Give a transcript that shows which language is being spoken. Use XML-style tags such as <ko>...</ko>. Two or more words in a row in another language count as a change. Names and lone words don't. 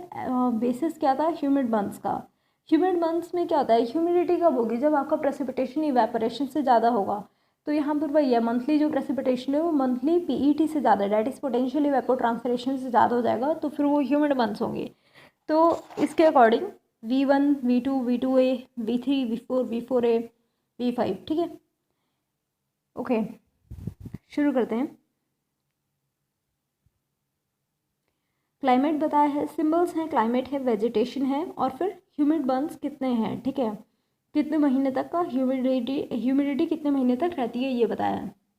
<hi>बेसिस क्या था,</hi> <en>humid months</en> <hi>का।</hi> <en>humid months</en> <hi>में क्या होता है, ह्यूमिडिटी कब होगी, जब आपका</hi> <en>precipitation evaporation</en> <hi>से ज़्यादा होगा। तो यहाँ पर वही है, मंथली जो प्रेसिपिटेशन है वो</hi> <en>monthly PET</en> <hi>से ज़्यादा,</hi> <en>that is potential evapotranspiration</en> <hi>से ज़्यादा हो जाएगा, तो फिर वो</hi> <en>humid months</en> <hi>होंगे। तो इसके अकॉर्डिंग V1, V2, V2A, V3, V4, V4A, V5, ठीक है। ओके, शुरू करते हैं। क्लाइमेट बताया है, सिंबल्स हैं, क्लाइमेट है, वेजिटेशन है, और फिर</hi> <en>humid months</en> <hi>कितने हैं, ठीक है, कितने महीने तक का ह्यूमिडिटी कितने महीने तक रहती है ये बताया है।</hi>